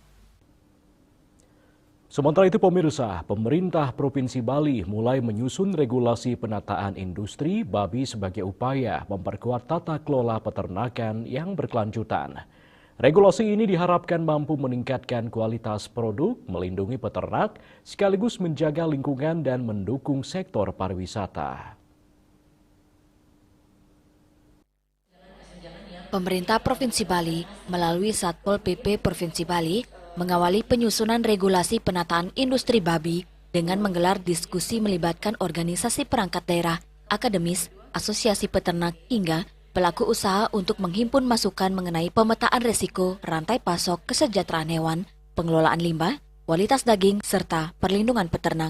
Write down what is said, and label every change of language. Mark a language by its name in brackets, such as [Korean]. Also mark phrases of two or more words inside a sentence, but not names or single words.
[Indonesian] Sementara itu pemirsa, pemerintah Provinsi Bali mulai menyusun regulasi penataan industri babi sebagai upaya memperkuat tata kelola peternakan yang berkelanjutan. Regulasi ini diharapkan mampu meningkatkan kualitas produk, melindungi peternak, sekaligus menjaga lingkungan dan mendukung sektor pariwisata. Pemerintah Provinsi Bali melalui Satpol PP Provinsi Bali mengawali penyusunan regulasi penataan industri babi dengan menggelar diskusi melibatkan organisasi perangkat daerah, akademis, asosiasi peternak hingga pelaku usaha untuk menghimpun masukan mengenai pemetaan risiko rantai pasok kesejahteraan hewan, pengelolaan limbah, kualitas daging, serta perlindungan peternak.